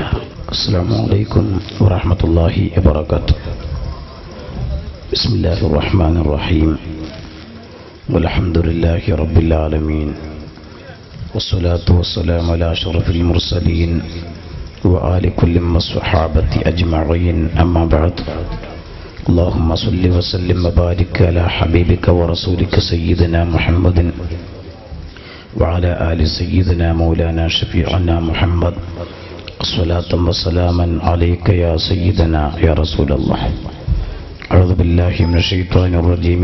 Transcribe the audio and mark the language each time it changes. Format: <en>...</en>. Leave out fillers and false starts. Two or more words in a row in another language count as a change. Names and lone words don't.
<ar>السلام عليكم ورحمة الله وبركاته. بسم الله الرحمن الرحيم. والحمد لله رب العالمين. والصلاة والسلام على أشرف المرسلين وآل كل والصحابة أجمعين. أما بعد. اللهم صل وسلم وبارك على حبيبك ورسولك سيدنا محمد وعلى آل سيدنا مولانا شفيعنا محمد. الصلاة والسلاما عليك يا سيدنا يا رسول الله. أعوذ بالله من الشيطان الرجيم.</ar>